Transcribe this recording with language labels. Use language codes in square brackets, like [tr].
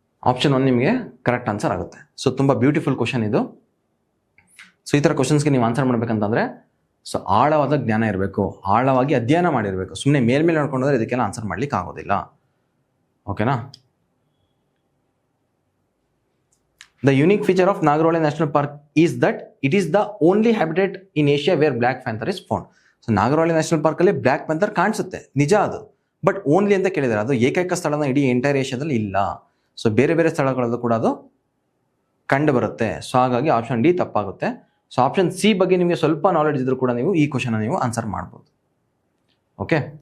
[kn] Option 1 ನಿಮಗೆ correct answer ಆಗುತ್ತೆ. So ತುಂಬಾ ಬ್ಯೂಟಿಫುಲ್ ಕ್ವಶನ್ ಇದು. ಸೊ ಈ ಥರ ಕ್ವಶನ್ಸ್ಗೆ ನೀವು ಆನ್ಸರ್ ಮಾಡ್ಬೇಕಂತಂದ್ರೆ ಸೊ ಆಳವಾದ ಜ್ಞಾನ ಇರಬೇಕು, ಆಳವಾಗಿ ಅಧ್ಯಯನ ಮಾಡಿರಬೇಕು. ಸುಮ್ಮನೆ ಮೇಲ್ಮೇಲೆ ನೋಡ್ಕೊಂಡ್ರೆ ಇದಕ್ಕೆಲ್ಲ ಆನ್ಸರ್ ಮಾಡ್ಲಿಕ್ಕೆ ಆಗೋದಿಲ್ಲ. ಓಕೆನಾ. [en] The unique feature of Nagaravale National Park is that it is the only habitat in Asia where black panther is found. [kn] So Nagaravale National Park ಅಲ್ಲಿ ಬ್ಲ್ಯಾಕ್ ಪ್ಯಾಂಥರ್ ಕಾಣಿಸುತ್ತೆ, ನಿಜ ಅದು. ಬಟ್ ಓನ್ಲಿ ಅಂತ ಕೇಳಿದ್ದಾರೆ, ಅದು ಏಕೈಕ ಸ್ಥಳನ ಇಡೀ ಎಂಟೈರ್ ಏಷ್ಯಾದಲ್ಲಿ ಇಲ್ಲ. ಸೊ ಬೇರೆ ಬೇರೆ ಸ್ಥಳಗಳಲ್ಲೂ ಕೂಡ ಅದು ಕಂಡು ಬರುತ್ತೆ. ಸೊ ಹಾಗಾಗಿ ಆಪ್ಷನ್ ಡಿ ತಪ್ಪಾಗುತ್ತೆ. ಸೊ ಆಪ್ಷನ್ ಸಿ ಬಗ್ಗೆ ನಿಮಗೆ ಸ್ವಲ್ಪ ನಾಲೆಡ್ಜ್ ಇದ್ರೂ ಕೂಡ ನೀವು ಈ ಕ್ವಶನ್ ನೀವು ಆನ್ಸರ್ ಮಾಡ್ಬೋದು. ಓಕೆ.